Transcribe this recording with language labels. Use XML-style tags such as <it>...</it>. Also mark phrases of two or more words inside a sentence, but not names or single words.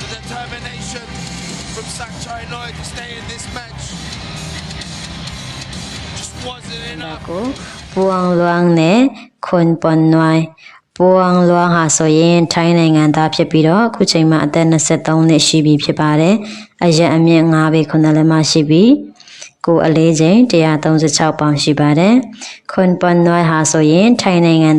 <en>determination from Sakchai Noi to stay in this match just wasn't enough.</en> <my>ကိုပူအောင်လွမ်းနဲ့ခွန်ပွန်နွိုင်းပူအောင်လွမ်းဟာဆိုရင်ထိုင်းနိုင်ငံသားဖြစ်ပြီးတော့အခုချိန်မှာအသက်23နှစ်ရှိပြီဖြစ်ပါတယ်အ ရက်အမြင့်9ပေ9လက်မရှိပြီကိုအလေးချိန်136ပေါင်ရှိပါတယ်ခွန်ပွန်နွိုင်းဟာဆိုရင်ထိုင်းနိုင်ငံ</my>